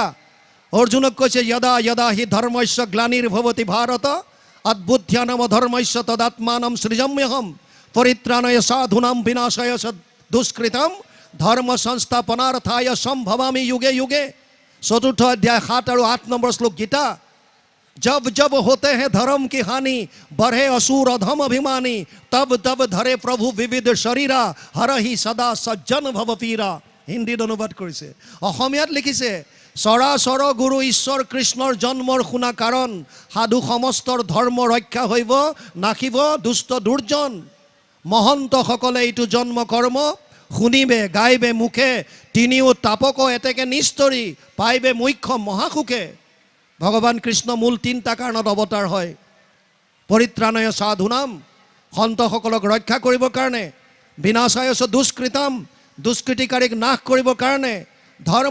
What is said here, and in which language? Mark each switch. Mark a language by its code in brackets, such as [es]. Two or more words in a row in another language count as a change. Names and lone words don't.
[as] অৰ্জুনক কৈছে, [sa] যদা যদা হি ধৰ্মস্য গ্লানিৰ্ভৱতি ভাৰত, অদ্বুদ্ধ্যানম ধৰ্মস্য তদাত্মানম সৃজম্যহম, পৰিত্ৰাণায় সাধূনাম বিনাশায় দুষ্কৃতম, ধৰ্ম সংস্থাপনাৰ্থায় সম্ভৱামি যুগে যুগে। [as] 4ৰ্থ অধ্যায় 7 আৰু 8 নম্বৰ শ্লোক গীতা। [hi] जब जब होते हैं धर्म की हानि बढ़े असुर अधम अभिमानी तब तब धरे प्रभु विविध शरीरा हरहि सदा सज्जन भव पीरा [as] হিন্দীত অনুবাদ কৰিছে অসমীয়াত লিখিছে চৰাচৰ গুৰু ঈশ্বৰ কৃষ্ণৰ জন্মৰ শুনা কাৰণ সাধু সমস্তৰ ধৰ্ম ৰক্ষা হইব নাখিব দুষ্ট দুৰ্জন মহন্ত সকলে এইটো জন্ম কৰ্ম শুনিবে গাইবে মুখে তিনিও তাপক এতেকে নিস্তৰি পাইবে মুখ্য মহাসুখে ভগৱান কৃষ্ণ মূল তিনিটা কাৰণত অৱতাৰ হয় [sa] পৰিত্ৰাণয় সাধুনাম [as] সন্তসকলক ৰক্ষা কৰিবৰ কাৰণে [sa] বিনাশায় দুষ্কৃতাম [as] দুষ্কৃতিকাৰীক নাশ কৰিবৰ কাৰণে ধৰ্ম